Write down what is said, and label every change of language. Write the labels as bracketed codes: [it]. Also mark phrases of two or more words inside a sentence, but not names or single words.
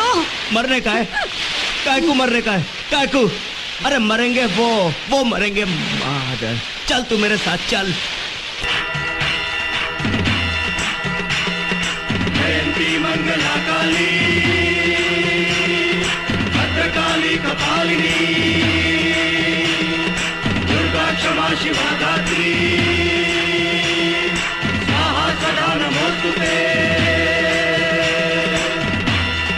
[hi] मरने का है? काय को मरने का है? काय को? अरे मरेंगे वो मरेंगे। मादर, चल तू मेरे साथ चल। [sa] जयंती मंगला काली, भद्रकाली कपालिनी, दुर्गा क्षमा शिवा धात्री, स्वाहा सदा नमोस्तुते।